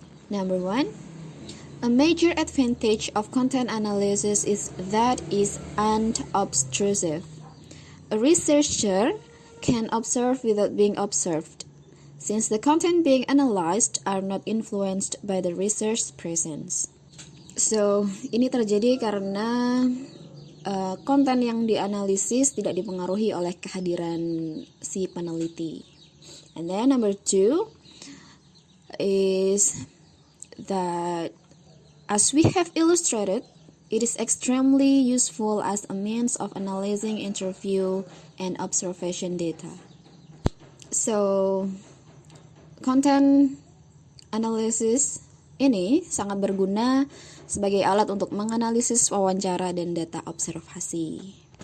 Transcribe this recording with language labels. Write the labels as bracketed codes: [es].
[en] Number 1, a major advantage of content analysis is that it's unobtrusive. A researcher can observe without being observed, since the content being analyzed are not influenced by the research presence. [id] So, ini terjadi karena konten yang dianalisis tidak dipengaruhi oleh kehadiran si peneliti. [en] And then number 2 is that, as we have illustrated, it is extremely useful as a means of analyzing interview and observation data. [id] So, content analysis ini sangat berguna sebagai alat untuk menganalisis wawancara dan data observasi.